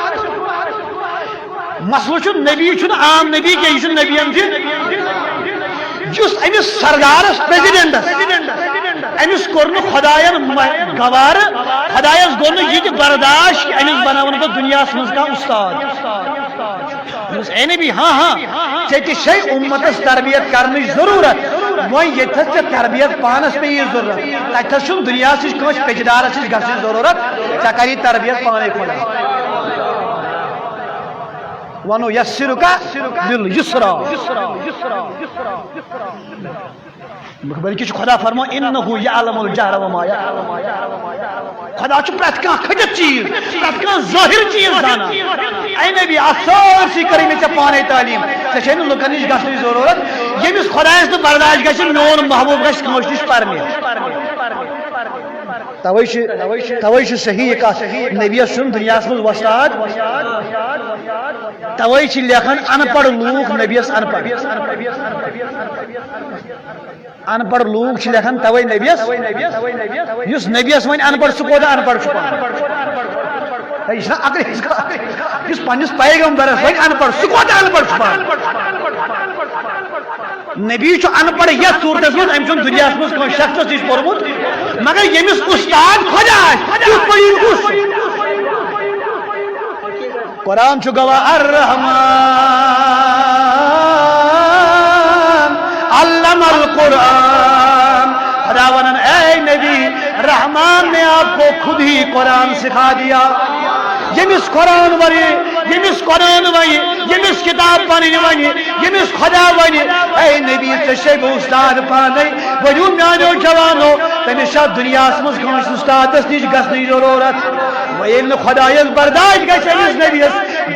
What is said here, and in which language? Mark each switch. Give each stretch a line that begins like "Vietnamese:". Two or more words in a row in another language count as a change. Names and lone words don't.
Kashmiri: مسئلہ چھُ نبی چھُنہٕ عام نبی کینٛہہ یہِ چھُ نبیَن تہِ یُس أمِس سردارس پریزیڈنٹس أمِس کوٚر نہٕ خۄدایَن گوارٕ خۄدایَس گوٚو نہٕ یہِ تہِ برداشت کہِ أمِس بناوَن بہٕ دُنیاہَس منٛز کانٛہہ اُستاد اے نبی ہاں ژےٚ تہِ چھے اُمتس تربیت کرنٕچ ضروٗرت وۄنۍ ییٚتھس ژےٚ تربیت پانس پیٚیی ضروٗرت تتھس چھُنہٕ دُنیاہس نِش کٲنٛسہِ پیٚچدارس نِش گژھنٕچ ضروٗرت ژےٚ کری تربیت پانے خۄدا
Arabic: ونو یسرکا بالیسرا
Kashmiri: بلکہ خدا فرمو انہو
Arabic: یعلم الجہر وما یعلم
Kashmiri: خدا چھُ پرٛٮ۪تھ کانٛہہ کھٔٹِتھ چیٖز پرٛٮ۪تھ کانٛہہ ظٲہِر چیٖز زانان اے نبی اتھ سٲرسٕے کٔرٕے مےٚ ژےٚ پانے تعلیٖم ژےٚ چھے نہٕ لُکن نِش گژھنٕچ ضروٗرت ییٚمِس خۄدایس نہٕ برداشت گژھِ میون محبوب گژھِ کٲنٛسہِ نِش پرنہِ توے چھُ صحیح کتھ نبیس چھُنہٕ دُنیاہس منٛز وۄستاد توے چھِ لیکھان ان پڑھ لوٗکھ نبیس ان پڑھ ان پڑھ لوٗکھ چھِ لیکھان توے نبیس یُس نبیس وۄنۍ ان پڑھ سُہ کوتاہ ان پڑھ چھُ پانہٕ یہِ چھُنہ اگر یُس پننِس پیغمبرس وۄنۍ ان پڑھ سُہ کوتاہ ان پڑھ چھُ پانہٕ نبی چھُ ان پڑھ یتھ صوٗرتس منٛز أمۍ چھُنہٕ دُنیاہس منٛز کٲنٛسہِ شخصس نِش پوٚرمُت مگر ییٚمِس اُستاد خۄدا آسہِ تیُتھ پٔرِو کُس قرآن چھُ گواہ
Arabic: الرحمان علم القرآن
Kashmiri: خدا ونن اے نبی
Urdu: رحمان نے آپ کو خود ہی قرآن سکھا دیا
Kashmiri: یمس قرآن ون یمس قرآن ون یمس کتاب پنن ون یمس خدا ون اے نبی ژے بہ استاد پانے ورو میانو جوانو تمس دنیاس مز کٲنٛسہِ استادس نِش گژھنٕچ ضروٗرت وۄنۍ ییٚلہِ نہٕ خۄدایس برداشت گژھِ أمِس نبیس